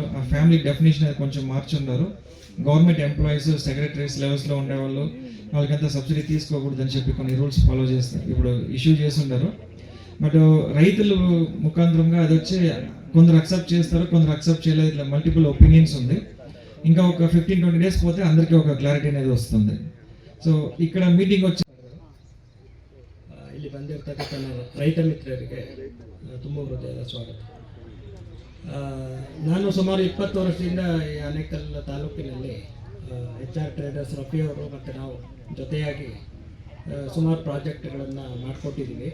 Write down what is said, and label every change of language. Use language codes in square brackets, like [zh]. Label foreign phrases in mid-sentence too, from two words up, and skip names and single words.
[te] ఆ [en] family definition [te] అది కొంచెం మార్చున్నారు. [en] government employees, secretaries [te] లెవెల్స్లో ఉండేవాళ్ళు వాళ్ళకంతా సబ్సిడీ తీసుకోకూడదు అని చెప్పి కొన్ని [en] rules follow [te] చేస్తారు, ఇప్పుడు ఇష్యూ చేస్తున్నారు. బట్ రైతులు ముఖాంతరంగా అది వచ్చి కొందరు అక్సెప్ట్ చేస్తారు, కొందరు అక్సెప్ట్ చేయలేదు. ఇట్లా [en] multiple opinions [te] ఉంది. ఇంకా ఒక 15-20 డేస్ పోతే అందరికీ ఒక ಕ್ಲಾರಿಟಿ అనేది ವಸ್ತುಂದೆ. ಸೊ ఇక్కడ ಮೀಟಿಂಗ್ వచ్చి [kn] ಇಲ್ಲಿ ಬಂದಿರತಕ್ಕಂಥ ರೈತ ಮಿತ್ರರಿಗೆ ತುಂಬ ಹೃದಯದ ಸ್ವಾಗತ. ನಾನು ಸುಮಾರು 20 ವರ್ಷದಿಂದ ಈ ಆನೇಕಲ್ ತಾಲೂಕಿನಲ್ಲಿ HR ಟ್ರೇಡರ್ಸ್ ರಫಿ ಅವರು ಮತ್ತು ನಾವು ಜೊತೆಯಾಗಿ ಸುಮಾರು ಪ್ರಾಜೆಕ್ಟ್ಗಳನ್ನು ಮಾಡಿಕೊಟ್ಟಿದ್ದೀವಿ.